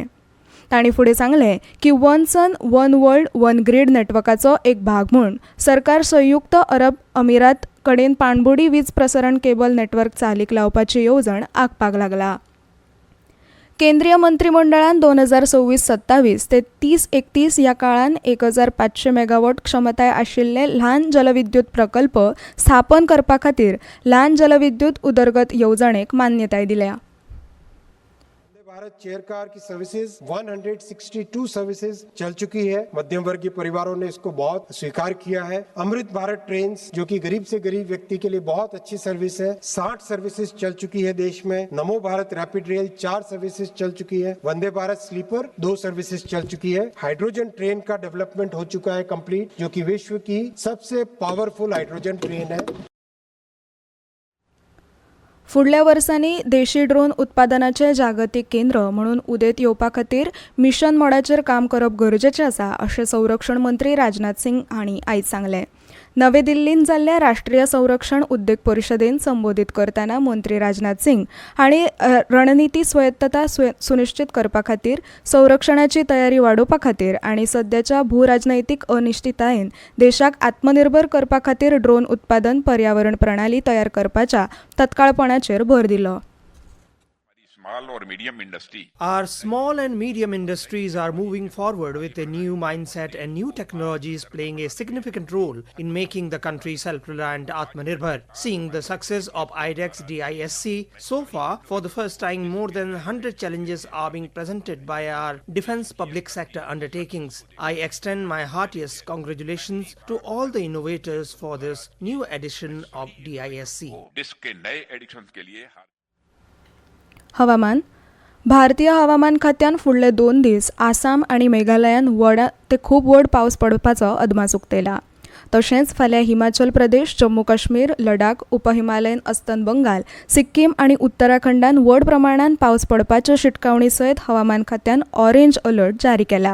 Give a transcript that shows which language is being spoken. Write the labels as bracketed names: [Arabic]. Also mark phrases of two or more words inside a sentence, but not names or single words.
[Konkani] तांणी फुडें सांगलें की वन सन वन वर्ल्ड वन ग्रीड नेटवर्काचो एक भाग म्हूण सरकार संयुक्त अरब अमिरात कडेन पाणबुडी वीज प्रसारण केबल नेटवर्क चालीक लावपाची येवजण आंखपाक लागला. केंद्रीय मंत्रिमंडळान 2026-27 ते 30-31 ह्या काळान 1500 मेगावॉट क्षमताय आशिल्ले ल्हान जलविद्युत प्रकल्प स्थापन करपा खातीर ल्हान जलविद्युत उदरगत येवजणेक मान्यताय दिल्या. [Hindi] भारत चेयर कार की सर्विसेज 162 सर्विसेज चल चुकी है. मध्यम वर्गीय परिवारों ने इसको बहुत स्वीकार किया है. अमृत भारत ट्रेन्स जो कि गरीब से गरीब व्यक्ति के लिए बहुत अच्छी सर्विस है. 60 सर्विसेज चल चुकी है देश में. नमो भारत रैपिड रेल 4 सर्विसेज चल चुकी है. वंदे भारत स्लीपर 2 सर्विसेज चल चुकी है. [English] hydrogen train [Hindi] का डेवलपमेंट हो चुका है कंप्लीट, जो कि विश्व की सबसे [English] powerful hydrogen train [Hindi] है. [Konkani] फुडल्या वर्सांनी देशी ड्रोन उत्पादनाचे जागतीक केंद्र म्हणून उदेत येवपा खातीर मिशन मोडाचेर काम करप गरजेचें आसा अशें संरक्षण मंत्री राजनाथ सिंग हांणी आयज सांगलें. नवी दिल्लींत जाल्ल्या राष्ट्रीय संरक्षण उद्देग परिशदेन संबोधीत करतना मंत्री राजनाथ सिंग हांणी रणनीती स्वायत्तता सुनिश्चित करपा खातीर संरक्षणाची तयारी वाडोवपा खातीर आनी सद्याच्या भूराजनैतीक अनिश्चिततायेन देशाक आत्मनिर्भर करपा खातीर ड्रोन उत्पादन पर्यावरण प्रणाली तयार करपाच्या तत्काळपणाचेर भर दिलो. [English] Our small and medium industries are moving forward with a new mindset and new technologies playing a significant role in making the country self-reliant Atmanirbhar. Seeing the success of IDEX DISC so far, for the first time more than 100 challenges are being presented by our defense public sector undertakings. I extend my heartiest congratulations to all the innovators for this new edition of DISC. [Konkani] हवामान. भारतीय हवामान खात्यान फुडले 2 दीस आसाम आनी मेघालयान व्हड ते खूब व्हड पावस पडपाचो अदमास उक्तायला. तशेंच फाल्यां हिमाचल प्रदेश, जम्मू काश्मीर, लडाख, उपहिमालयन अस्तंत बंगाल, सिक्कीम आनी उत्तराखंडान व्हड प्रमाणात पावस पडपाचे शिटकावणी सयत हवामान खात्यान [English] orange alert [Konkani] जारी केला.